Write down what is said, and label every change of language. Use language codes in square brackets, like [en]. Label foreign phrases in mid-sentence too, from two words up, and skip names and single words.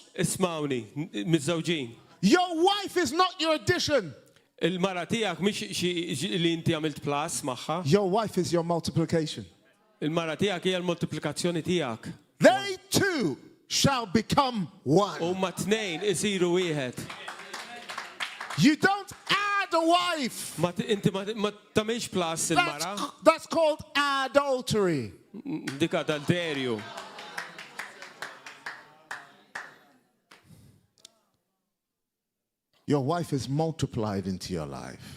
[mt] Ismawni, mizzawġin. [en] Your wife is not your addition. [mt] Il-mara tiegħek mhix li inti għamilt plus magħha. [en] Your wife is your multiplication. [mt] Il-mara tiegħek hija l-multiplikazzjoni tiegħek. [en] They too shall become one. You don't add a wife. That's called adultery. Your wife is multiplied into your life.